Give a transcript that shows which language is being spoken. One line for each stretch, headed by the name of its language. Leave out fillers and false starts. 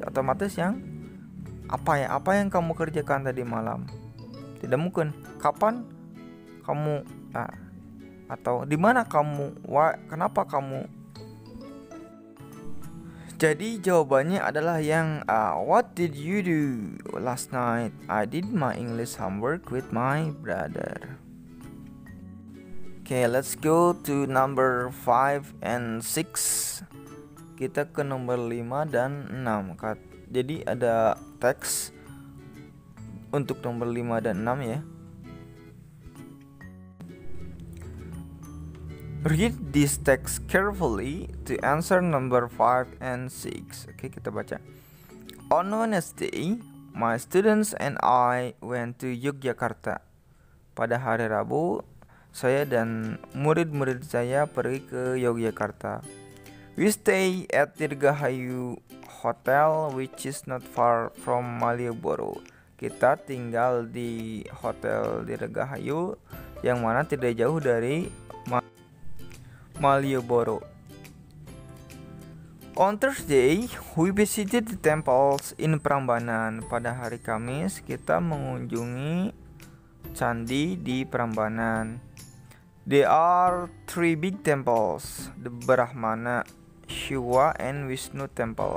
Indonesian: Otomatis yang apa yang kamu kerjakan tadi malam? Tidak mungkin kapan kamu atau di mana kamu, kenapa kamu. Jadi jawabannya adalah yang
English: what did you do last night? I did my English homework with my brother. Okay, let's go to number 5 and 6.
Indonesian: Kita ke nomor 5 dan 6. Jadi ada teks untuk nomor 5 dan 6 ya.
English: Read this text carefully to answer number 5 and 6.
Indonesian: Oke, kita baca.
English: On Wednesday, my students and I went to Yogyakarta.
Indonesian: Pada hari Rabu, saya dan murid-murid saya pergi ke Yogyakarta.
English: We stay at Dirgahayu Hotel, which is not far from Malioboro.
Indonesian: Kita tinggal di Hotel Dirgahayu yang mana tidak jauh dari Malioboro.
English: On Thursday, we visited the temples in Prambanan.
Indonesian: Pada hari Kamis, kita mengunjungi candi di Prambanan.
English: There are 3 big temples, the Brahmana, Shiva, and Vishnu temple.